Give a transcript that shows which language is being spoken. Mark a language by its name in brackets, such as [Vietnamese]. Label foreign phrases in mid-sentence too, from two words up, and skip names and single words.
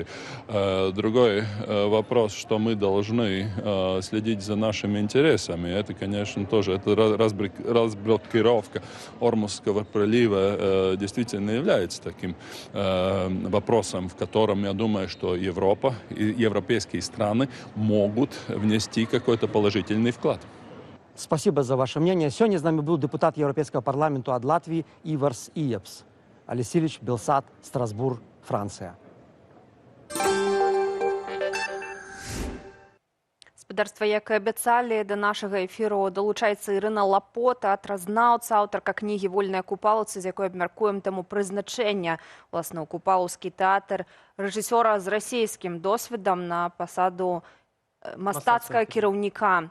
[Russian] Другой вопрос, что мы должны следить за нашими интересами, это, конечно, тоже это разблокировка Ормузского пролива действительно является таким вопросом, в котором, я думаю, что Европа и европейские страны могут внести какой-то положительный вклад. Спасибо за ваше мнение. Сегодня с нами был депутат Европейского парламента от Латвии Иварс Иепс. Алексеевич Белсат, Страсбург, Франция. [Belarusian] Спадарства, як і абяцалі, да нашага эфіру далучаецца Ірына Лапот, тэатразнаўца, аўтарка кнігі «Вольныя купалаўцы», з якой абмяркуем тэму прызначэння, власна, ў купалаўскі тэатр, рэжысёра з расійскім досведам на пасаду мастацкага кіраўніка.